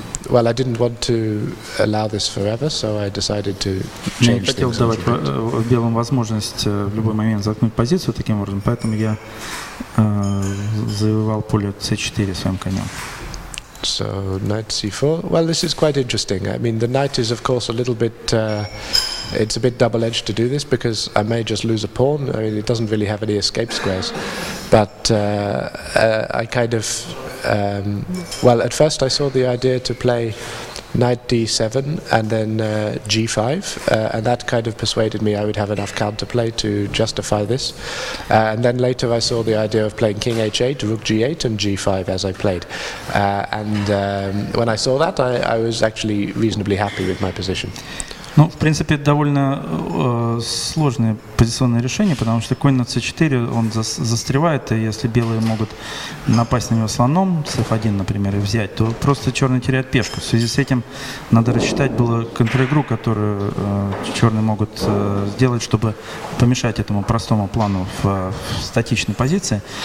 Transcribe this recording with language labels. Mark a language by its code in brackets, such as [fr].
[en] Well, I didn't want to allow this forever, so I decided to change things. [ru] Я хотел давать белым возможность в любой момент заткнуть позицию таким образом, поэтому я завоевал поле c4 своим конем. [en] So knight c4. Well, this is quite interesting. I mean, the knight is, of course, a little bit. It's a bit double-edged to do this because I may just lose a pawn. I mean, it doesn't really have any escape squares, but I kind of. Well, at first I saw the idea to play knight d7 and then g5, and that kind of persuaded me I would have enough counterplay to justify this. And then later I saw the idea of playing king h8, rook g8 and g5 as I played. And when I saw that, I was actually reasonably happy with my position. [ru] Ну, в принципе, это довольно сложное позиционное решение, потому что конь на c4, он застревает, и если белые могут напасть на него слоном, с f1, например, и взять, то просто черные теряют пешку. В связи с этим надо рассчитать было контр-игру, которую черные могут сделать, чтобы помешать этому простому плану в статичной позиции.